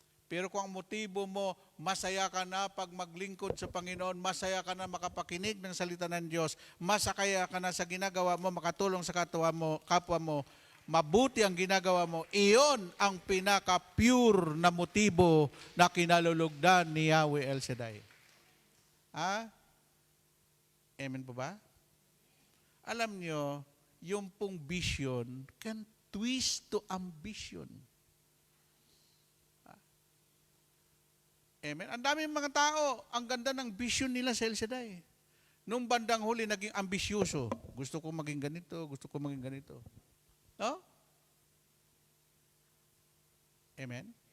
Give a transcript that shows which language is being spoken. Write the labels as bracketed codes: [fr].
[tl] Pero kung ang motibo mo, masaya ka na pag maglingkod sa Panginoon, masaya ka na makapakinig ng salita ng Diyos, masakaya ka na sa ginagawa mo, makatulong sa kapwa mo, mabuti ang ginagawa mo, iyon ang pinaka-pure na motibo na kinalulugdan ni Yahweh El Shaddai. Amen po ba? Alam nyo, yung pong [en] vision can twist to ambition. Amen? [tl] Ang daming mga tao, ang ganda ng vision nila sa El Shaddai. Nung bandang huli, naging ambisyoso. Gusto ko maging ganito, gusto ko maging ganito. No? Amen?